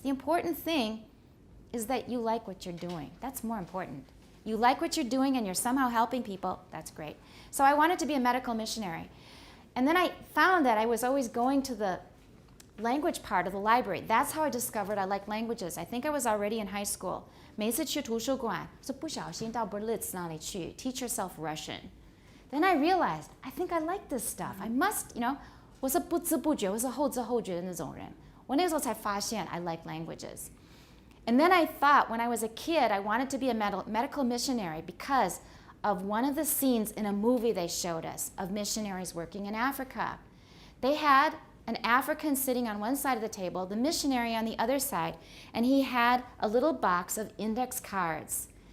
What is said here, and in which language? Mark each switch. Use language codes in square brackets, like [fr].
[en] The important thing is that you like what you're doing. That's more important. You like what you're doing and you're somehow helping people, that's great. So I wanted to be a medical missionary. And then I found that I was always going to the language part of the library. That's how I discovered I like languages. I think I was already in high school. [zh] 每一次去图书馆是不小心到 Berlitz 那里去 [en] teach yourself Russian. Then I realized, I think I like this stuff. I must, [zh] 我是不知不觉，我是后知后觉的那种人。我那时候才发现 [en] I like languages. And then I thought when I was a kid, I wanted to be a medical missionary because of one of the scenes in a movie they showed us of missionaries working in Africa. They had an African sitting on one side of the table, the missionary on the other side, and he had a little box of index cards.